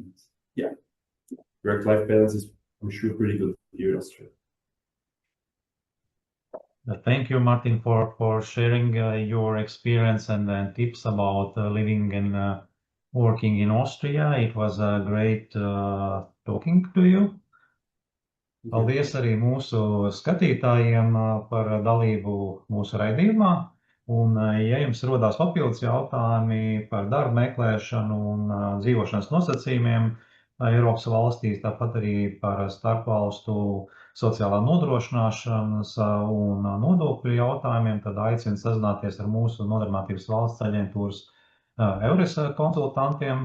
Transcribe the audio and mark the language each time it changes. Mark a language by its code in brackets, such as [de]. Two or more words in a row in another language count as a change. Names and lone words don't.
[en] Yeah, work-life balance is, I'm sure, pretty good here in Australia. Thank you, Martin, for sharing your experience and tips about living and working in Austria. It was great talking to you. [lv] Paldies arī mūsu skatītājiem par dalību mūsu raidījumā. Un, ja jums rodās papildus jautājumi par darba meklēšanu un dzīvošanas nosacījumiem Eiropas valstīs, tāpat arī par starpvalstu sociālā nodrošināšanas un nodokļu jautājumiem, tad aicinu sazināties ar mūsu Nodarbinātības valsts aģentūras EURES konsultantiem.